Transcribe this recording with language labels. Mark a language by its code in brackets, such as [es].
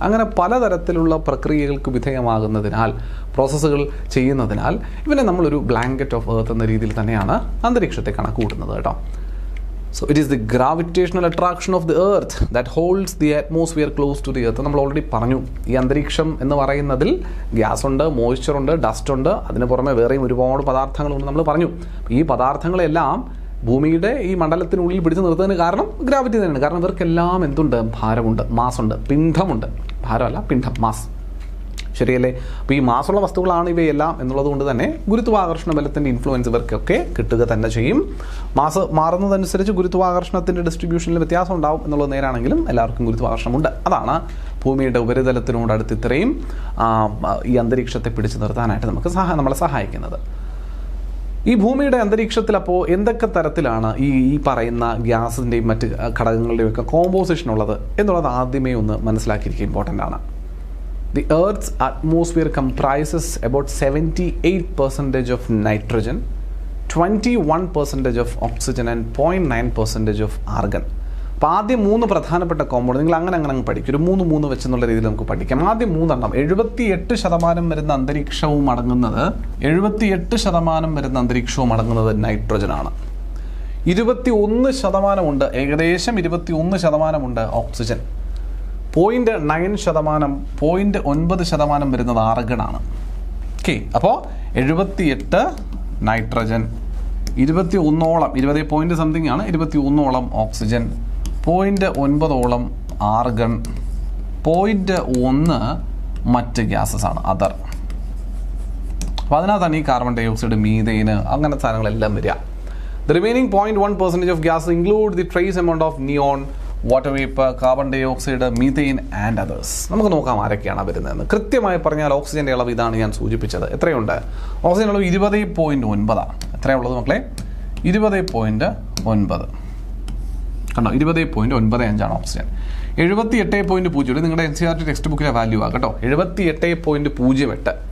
[ml] അങ്ങനെ പലതരത്തിലുള്ള പ്രക്രിയകൾക്ക് വിധേയമാകുന്നതിനാൽ, പ്രോസസ്സുകൾ ചെയ്യുന്നതിനാൽ ഇവനെ നമ്മളൊരു ബ്ലാങ്കറ്റ് ഓഫ് എർത്ത് എന്ന രീതിയിൽ തന്നെയാണ് അന്തരീക്ഷത്തെ കണക്കുകൂട്ടുന്നത് കേട്ടോ. [en] So it is the gravitational attraction of the earth that holds the atmosphere close to the earth. [ml] നമ്മൾ ഓൾറെഡി പറഞ്ഞു, ഈ അന്തരീക്ഷം എന്ന് പറയുന്നതിൽ ഗ്യാസ് ഉണ്ട്, മോയ്സ്ചർ ഉണ്ട്, ഡസ്റ്റ് ഉണ്ട്, അതിന് പുറമെ വേറെയും ഒരുപാട് പദാർത്ഥങ്ങളുണ്ട് നമ്മൾ പറഞ്ഞു. ഈ പദാർത്ഥങ്ങളെല്ലാം ഭൂമിയുടെ ഈ മണ്ഡലത്തിനുള്ളിൽ പിടിച്ചു നിർത്തുന്നതിന് കാരണം ഗ്രാവിറ്റി തന്നെയാണ്. കാരണം ഇവർക്കെല്ലാം എന്തുണ്ട്? ഭാരമുണ്ട്, മാസുണ്ട്, പിണ്ഡമുണ്ട്. ഭാരമല്ല, പിണ്ഡം, മാസ്. ശരിയല്ലേ? അപ്പോൾ ഈ മാസുള്ള വസ്തുക്കളാണ് ഇവയെല്ലാം എന്നുള്ളത് കൊണ്ട് തന്നെ ഗുരുത്വാകർഷണ ബലത്തിൻ്റെ ഇൻഫ്ലുവൻസ് ഇവർക്കൊക്കെ കിട്ടുക തന്നെ ചെയ്യും. മാസ് മാറുന്നതനുസരിച്ച് ഗുരുത്വാകർഷണത്തിൻ്റെ ഡിസ്ട്രിബ്യൂഷനിൽ വ്യത്യാസം ഉണ്ടാവും എന്നുള്ളത് നേരാണെങ്കിലും എല്ലാവർക്കും ഗുരുത്വാകർഷണമുണ്ട്. അതാണ് ഭൂമിയുടെ ഉപരിതലത്തിനോട് അടുത്ത് ഇത്രയും ഈ അന്തരീക്ഷത്തെ പിടിച്ചു നിർത്താനായിട്ട് നമ്മളെ സഹായിക്കുന്നത്. ഈ ഭൂമിയുടെ അന്തരീക്ഷത്തിൽ അപ്പോൾ എന്തൊക്കെ തരത്തിലാണ് ഈ പറയുന്ന ഗ്യാസിൻ്റെയും മറ്റ് ഘടകങ്ങളുടെയും ഒക്കെ കോമ്പോസിഷൻ ഉള്ളത് എന്നുള്ളത് ആദ്യമേ ഒന്ന് മനസ്സിലാക്കിയിരിക്കുക ഇമ്പോർട്ടൻ്റ് ആണ്. [en] The Earth's atmosphere comprises about 78% of nitrogen, 21% of oxygen and 0.9% of argon. [ml] അപ്പോൾ ആദ്യം 3 പ്രധാനപ്പെട്ട കോമ്പൗണ്ട് നിങ്ങൾ അങ്ങനെ പഠിക്കും. ഒരു 3 വെച്ചെന്നുള്ള രീതിയിൽ നമുക്ക് പഠിക്കാം. ആദ്യം 3 78% വരുന്ന അന്തരീക്ഷവും അടങ്ങുന്നത് 78% വരുന്ന അന്തരീക്ഷവും അടങ്ങുന്നത് നൈട്രജനാണ്. 21% ഉണ്ട്, ഏകദേശം 21% ഉണ്ട് ഓക്സിജൻ. 0.9% വരുന്നത് ആർഗണാണ്. ഓക്കെ, അപ്പോൾ 78 നൈട്രജൻ, 21ഓളം 20 പോയിന്റ് സംതിങ് ആണ്, 21ഓളം ഓക്സിജൻ, 0.9 ആർഗൺ, 0.1 മറ്റ് ഗ്യാസസ് ആണ്, അതർ. അപ്പോൾ അതിനകത്താണ് ഈ കാർബൺ ഡൈ ഓക്സൈഡ്, മീഥെയിൻ, അങ്ങനത്തെ സാധനങ്ങളെല്ലാം വരിക. [en] The remaining 0.1% of gas include the trace amount of neon, water vapour, carbon dioxide, methane and others. [ml] നമുക്ക് നോക്കാം ആരൊക്കെയാണ് വരുന്നതെന്ന്. കൃത്യമായി പറഞ്ഞാൽ ഓക്സിജൻ്റെ അളവ് ഇതാണ് ഞാൻ സൂചിപ്പിച്ചത്. എത്രയുണ്ട്? ഓക്സിജൻ അളവ് 20.9 ആണ്. എത്രയുള്ളത് മക്കളെ? 20.9. കണ്ടോ, 20.95 ഓക്സിജൻ. 78.0 നിങ്ങളുടെ NCERT ടെക്സ്റ്റ് ബുക്കിലെ വാല്യൂ ആ കേട്ടോ. 78.08.